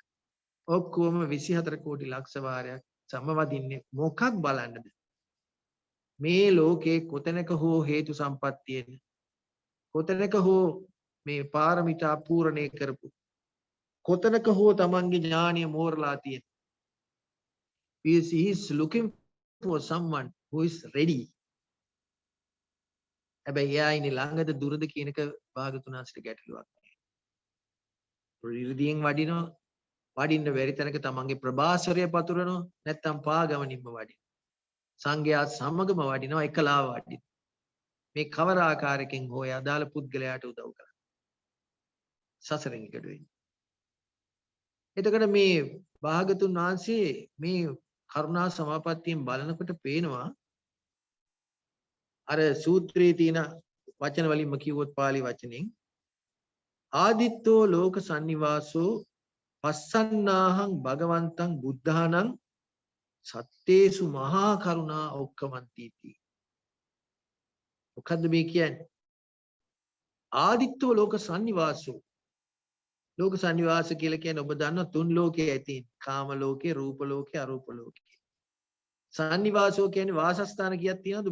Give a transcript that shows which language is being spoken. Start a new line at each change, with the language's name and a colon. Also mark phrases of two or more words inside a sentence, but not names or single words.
Sinhala: ඔක්කොම 24 කෝටි ලක්ෂ වාරයක් සමවදින්නේ මොකක් බලන්නද? මේ ලෝකේ කොතැනක හෝ හේතු සම්පත්තියෙන් කොතැනක හෝ මේ පාරමිතා පූර්ණේ කරපු කොතැනක හෝ තමන්ගේ ඥානීය මෝරලා තියෙන.
English: He is looking for someone who is ready.
Sinhala: හැබැයි එයා ඉන්නේ ළඟද දුරද කියන එක භාගතුන් වහන්සේට ගැටලුවක් නෑ. ප්‍රිරිදියෙන් වඩිනවා වඩින්න බැරි තැනක තමන්ගේ ප්‍රභාස්වරය පතුරනවා නැත්නම් පාගමනින්ම වඩිනවා. සංඝයා සමගම වඩිනවා එකලාව වඩිනවා. මේ කවර ආකාරයකින් හෝ අදාළ පුද්ගලයාට උදව් කරනවා. සසරෙන් එකට වෙන්නේ. එතකොට මේ භාගතුන් වහන්සේ මේ කරුණා සමාපත්තියෙන් බලනකොට පේනවා අර සූත්‍රයේ තියෙන වචන වලින්ම කිව්වොත් පාලි වචනෙන්
Pali: ආදිත්තෝ ලෝක සන්නිවාසෝ පස්සන්නාහං භගවන්තං බුද්ධානං සත්තේසු මහා කරුණා ඔක්කමන්තිති.
Sinhala: මොකද්ද මේ කියන්නේ?
Pali: ආදිත්තෝ ලෝක සන්නිවාසෝ.
Sinhala: ලෝක සන්නිවාස කියලා කියන්නේ ඔබ දන්නවා තුන් ලෝකයේ ඇති කාම ලෝකේ, රූප ලෝකේ, අරූප ලෝකේ. සන්නිවාසෝ කියන්නේ වාසස්ථාන කීයක් තියෙනවද?